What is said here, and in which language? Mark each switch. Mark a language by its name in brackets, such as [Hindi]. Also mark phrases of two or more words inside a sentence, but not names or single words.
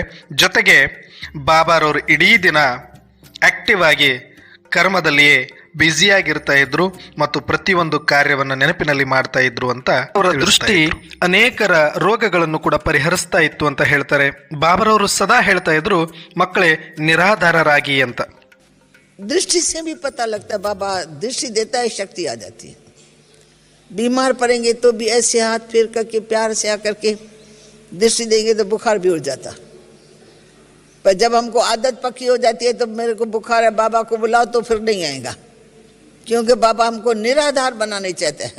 [Kannada] ಜೊತೆಗೆ ಬಾಬಾರವರು ಇಡೀ ದಿನ ಆಕ್ಟಿವ್ ಆಗಿ ಕರ್ಮದಲ್ಲಿಯೇ ಬ್ಯುಸಿಯಾಗಿರ್ತಾ ಇದ್ರು ಮತ್ತು ಪ್ರತಿಯೊಂದು ಕಾರ್ಯವನ್ನು ನೆನಪಿನಲ್ಲಿ ಮಾಡ್ತಾ ಇದ್ರು ಅಂತ ಅವರ ದೃಷ್ಟಿ ಅನೇಕರ ರೋಗಗಳನ್ನು ಕೂಡ ಪರಿಹರಿಸ್ತಾ ಇತ್ತು ಅಂತ ಹೇಳ್ತಾರೆ. ಬಾಬಾರವರು ಸದಾ ಹೇಳ್ತಾ ಇದ್ರು, ಮಕ್ಕಳೇ ನಿರಾಧಾರರಾಗಿ ಅಂತ. [Hindi] दृष्टि से भी पता लगता है, बाबा दृष्टि देता है, शक्ति आ जाती है। बीमार पड़ेंगे तो भी ऐसे हाथ फेर करके प्यार से आकर के दृष्टि देंगे तो बुखार भी उड़ जाता। पर जब हमको आदत पक्की हो जाती है तो मेरे को बुखार है, बाबा को बुलाओ, तो फिर नहीं आएगा, क्योंकि बाबा हमको निराधार बनाने चाहते हैं।